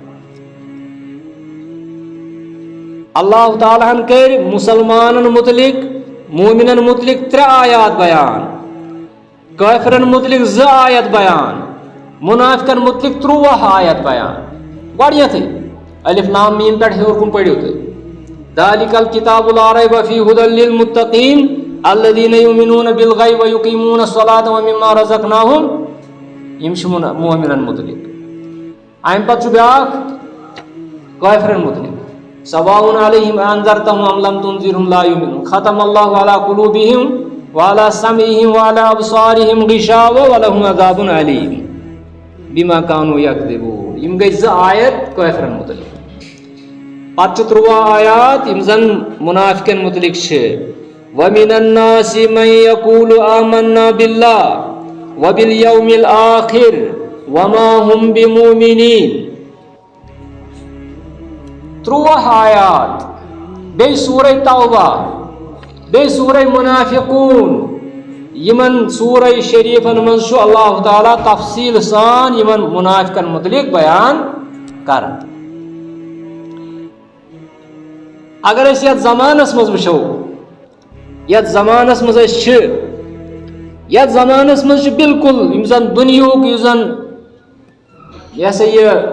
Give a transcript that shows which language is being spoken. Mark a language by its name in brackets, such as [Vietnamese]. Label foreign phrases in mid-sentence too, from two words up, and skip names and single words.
[Kashmiri] اللہ تعالیٰ ہن کٔرۍ مسلمانن متعلق مومنن متعلق 3 آیات بیان کٲفرن متعلق 2 آیت بیان منافقن متعلق 13 آیت بیان گۄڈنیٚتھٕے [Arabic] الف لام میٖم [Kashmiri] پٮ۪ٹھ ہیوٚر کُن پٔرِو تُہۍ [Arabic] ذالِکَ الکِتابُ لا ریب فیہ ھدی للمتقین الذین یؤمنون بالغیب ویقیمون الصلاۃ ومما رزقناہم [Kashmiri] یم چھِ مومنن متعلق امہِ پتہٕ چھُ بیٛاکھ کٲفرن متعلق [Arabic] سواء علیہم انذرتہم ام لم تنذرہم لا یؤمنون ختم اللہ علی قلوبہم وعلی سمعہم وعلی ابصارہم غشاوہ ولہم عذاب علیم بما كانوا يكذبون [Kashmiri] یم گٔے 2 آیت کٲفرن متعلق پتہٕ چھِ 13 آیات یم زن منافقن متعلق چھِ [Arabic] ومن الناس من يقول آمنا بالله وباليوم الآخر وما هم بمؤمنين [Kashmiri] 13 آیات بیٚیہِ سورہ توبہ بیٚیہِ سورہ منافقون یمن سورہ شریفن منٛز چھُ اللہ تعالیٰ تفصیل سان یمن منافقن متعلق بیان کران اگر أسۍ یتھ زمانس منٛز وٕچھو یتھ زمانس منٛز أسۍ چھِ یتھ زمانس منٛز چھُ بالکل یم زن دُنیہُک یُس زن یہِ ہسا یہِ